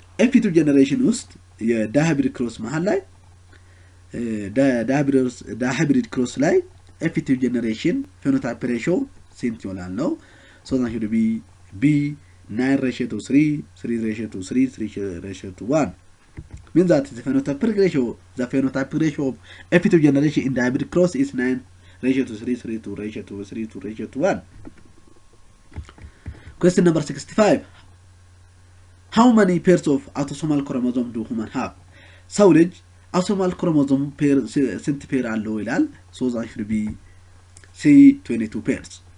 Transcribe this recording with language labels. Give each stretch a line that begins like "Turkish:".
Amharic: F2 generation ውስጥ የዳይብሪድ ክሮስ መሃል ላይ ዳይብሪድ ክሮስ ላይ F2 generation phenotype ratio ስንት ይሆናል ነው?
English: So that should be B 9 ratio to 3, 3 ratio to 3, 3 ratio to 1. Means that the phenotypic ratio of F2 generation in the hybrid cross is 9 ratio to 3, 3 to ratio to 3 to ratio to 1. Question number 65. How many pairs of autosomal chromosome do humans have?
Amharic: ሰው ልጅ autosomal chromosome pair ስንት ፔር አለው ይላል?
English: So that should be C 22 pairs.